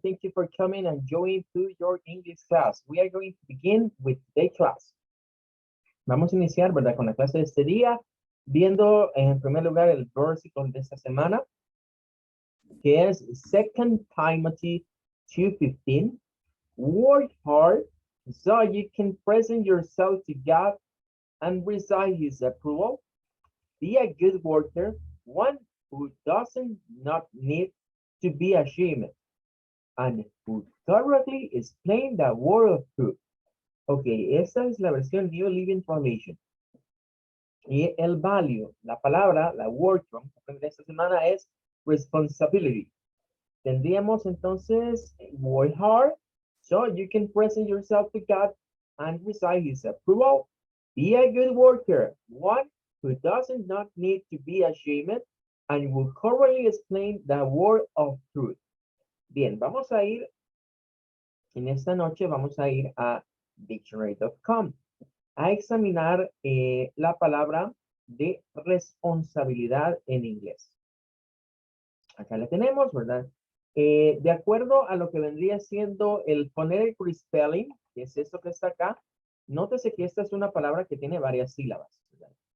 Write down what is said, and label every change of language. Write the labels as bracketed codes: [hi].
[en] Thank you for coming and joining to your English class. We are going to begin with today's class. [es] Vamos a iniciar, ¿verdad? Con la clase de este día, viendo en primer lugar el versículo de esta semana, que es Second Timothy 2:15. [en] Work hard so you can present yourself to God and receive His approval. Be a good worker, one who doesn't not need to be ashamed, and who thoroughly explain the word of truth. [es] Ok, esta es la versión New Living Translation. Y el value, la palabra, la word que vamos a aprender esta semana es responsibility. Tendríamos entonces [en] work hard so you can present yourself to God and receive His approval. Be a good worker, one who doesn't not need to be ashamed and will thoroughly explain the word of truth. [es] Bien, vamos a ir, en esta noche vamos a ir a dictionary.com a examinar la palabra de responsabilidad en inglés. Acá la tenemos, ¿verdad? De acuerdo a lo que vendría siendo el phonetic spelling, que es esto que está acá, nótese que esta es una palabra que tiene varias sílabas, ¿verdad?